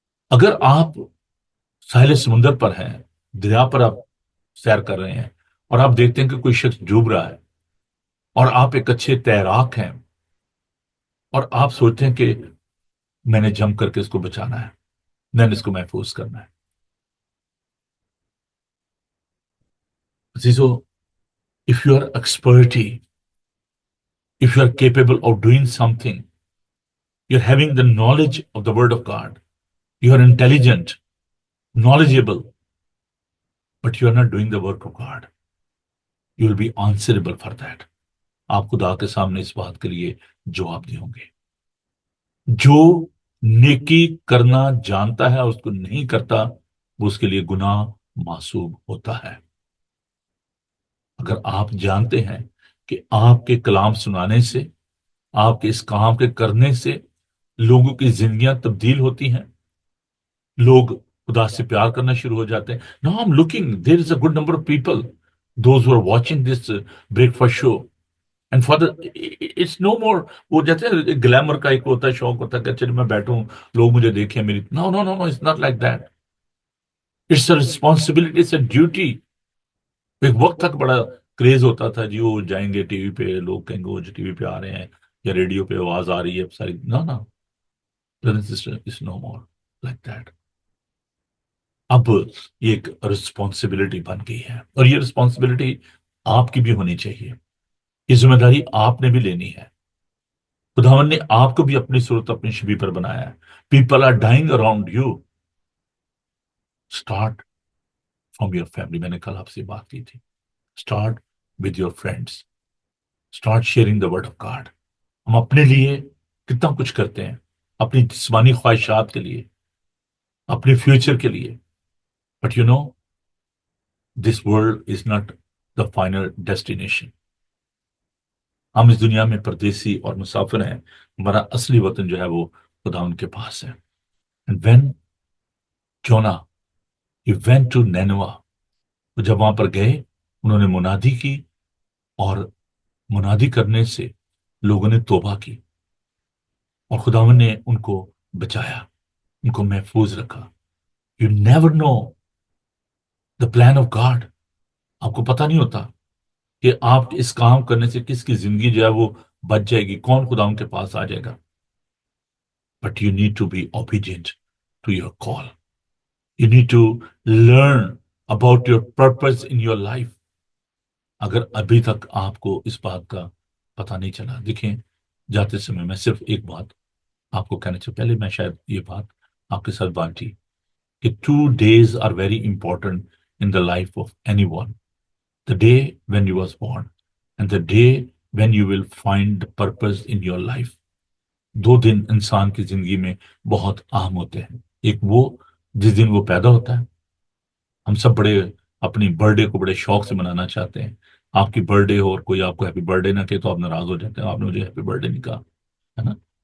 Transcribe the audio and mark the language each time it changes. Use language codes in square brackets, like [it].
[ur] اگر آپ ساحل سمندر پر ہیں، دریا پر آپ سیر کر رہے ہیں، اور آپ دیکھتے ہیں کہ کوئی شخص ڈوب رہا ہے، اور آپ ایک اچھے تیراک ہیں، اور آپ سوچتے ہیں کہ میں نے جم کر کے اس کو بچانا ہے، میں نے اس کو محفوظ کرنا ہے. [en] عزیزو, if you are expertise, if you are capable of doing something, you're having the knowledge of the word of God, you are intelligent, knowledgeable, but you are not doing the work of God, you will be answerable for that. [ur] آپ خدا کے سامنے اس بات کے لیے جواب دیں گے. جو نیکی کرنا جانتا ہے اور اس کو نہیں کرتا، وہ اس کے لیے گناہ محسوب ہوتا ہے. اگر آپ جانتے ہیں کہ آپ کے کلام سنانے سے، آپ کے اس کام کے کرنے سے لوگوں کی زندگیاں تبدیل ہوتی ہیں، لوگ خدا سے پیار کرنا شروع ہو جاتے ہیں. [en] Now I'm looking, there is a good number of people, those who are watching this breakfast show, and for the it's no more [ur] وہ جاتے ہیں گلیمر کا ایک ہوتا ہے، شوق ہوتا ہے کہ چلے میں بیٹھوں لوگ مجھے دیکھیں میری. [en] No, no, no, no, it's not like that. It's a responsibility, it's a duty. [ur] ایک وقت تک بڑا کریز ہوتا تھا جی وہ جائیں گے ٹی وی پہ، لوگ کہیں گے وہ ٹی وی پہ آ رہے ہیں یا ریڈیو پہ آواز آ رہی ہے ساری. نہ نہ، [en] is no more like that. [ur] اب یہ ایک رسپانسبلٹی بن گئی ہے، اور یہ رسپانسبلٹی آپ کی بھی ہونی چاہیے. یہ ذمہ داری آپ نے بھی لینی ہے. خداوند نے آپ کو بھی اپنی صورت اپنی شبیہ پر بنایا ہے. [en] People are dying around you. Start from your family. [ur] میں نے کل آپ سے بات کی تھی. [en] Start with your friends. Start sharing the word of God. [ur] ہم اپنے لیے کتنا کچھ کرتے ہیں، اپنی جسمانی خواہشات کے لیے، اپنے فیوچر کے لیے. [en] But you know this world is not the final destination. [ur] ہم اس دنیا میں پردیسی اور مسافر ہیں. ہمارا اصلی وطن جو ہے وہ خدا ان کے پاس ہے. [en] And when Jonah, he went to Nineveh, [ur] وہ جب وہاں پر گئے انہوں نے منادی کی، اور منادی کرنے سے لوگوں نے توبہ کی، اور خداوند نے ان کو بچایا، ان کو محفوظ رکھا. [en] You never know the plan of God. [ur] آپ کو پتہ نہیں ہوتا کہ آپ اس کام کرنے سے کس کی زندگی جو ہے وہ بچ جائے گی، کون خدا ان کے پاس آ جائے گا. [en] But you need to be obedient to your call. You need to learn about your purpose in your life. [ur] اگر ابھی تک آپ کو اس بات کا پتہ نہیں چلا، دیکھیں جاتے سمے میں صرف ایک بات آپ کو کہنا چاہیے. پہلے میں شاید یہ بات آپ کے ساتھ بانٹی کہ [en] 2 days are very important in the life of anyone. The day when you was born and the day when you will find the purpose in your life. [ur] 2 دن انسان کی زندگی میں بہت اہم ہوتے ہیں. ایک وہ جس دن وہ پیدا ہوتا ہے. ہم سب بڑے اپنی برتھ ڈے کو بڑے شوق سے منانا چاہتے ہیں. آپ کی برتھ ڈے ہو اور کوئی آپ کو ہیپی برتھ ڈے نہ کہے تو آپ ناراض ہو جاتے ہیں، آپ نے مجھے ہیپی برتھ ڈے نہیں کہا، ہے نا.